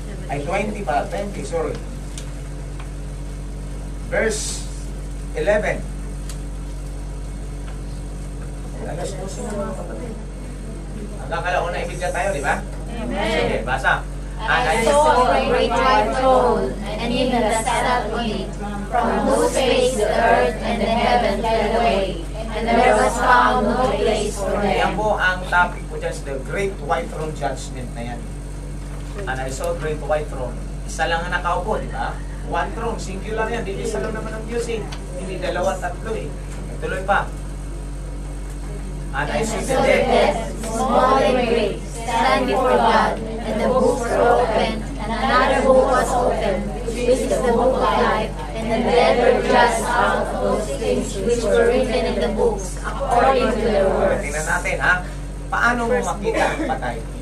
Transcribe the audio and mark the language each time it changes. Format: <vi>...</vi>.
<tl>Ay, 20 pala. 20, sorry. Verse 11. Alas 12 na mga kapatid. Hanggang kalauna ibigay tayo, di ba? Amen. Sige, basa.</tl> <en>And I saw a great white throne, and him that sat on it, from whose face the earth and the heaven fled away, and there was found no place for</en> <tl>Yan</tl> <en>them.</en> <tl>po ang topic po dyan,</tl> <en>the Great White Throne Judgment</en> <tl>na yan.</tl> <en>And I saw a great white throne.</en> <tl>Isa lang ang nakaupo, di ba?</tl> <en>One throne, singular</en> <tl>yan. Hindi isa lang naman ang Diyos eh. Hindi dalawa, tatlo eh. Tuloy pa.</tl> <en>And I saw the dead. Small and great, stand before God, and the books were opened, and another book was opened, which is the book of life, and the dead were judged out of those things which were written in the books, according to their works.</en> <tl>Tingnan natin ha. Paano mo makita ang patay?</tl>